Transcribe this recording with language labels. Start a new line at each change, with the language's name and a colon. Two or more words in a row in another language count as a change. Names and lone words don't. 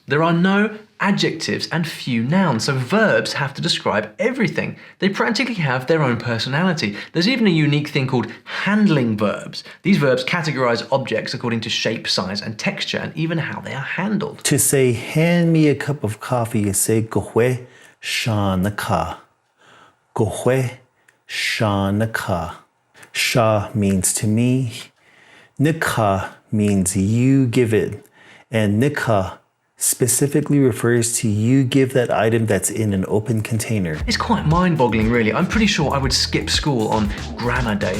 English: There are no adjectives and few nouns, so verbs have to describe everything. They practically have their own personality. There's even a unique thing called handling verbs. These verbs categorize objects according to shape, size, and texture, and even how they are handled. To say, hand me a cup of coffee, you say,
Navajo: gohwe shanaka. Gohwe shanaka.
English: Sha means to me. Nika means you give it. And nika specifically refers to you give that item that's in an open container. It's quite mind-boggling, really. I'm pretty sure I would skip school on grammar day.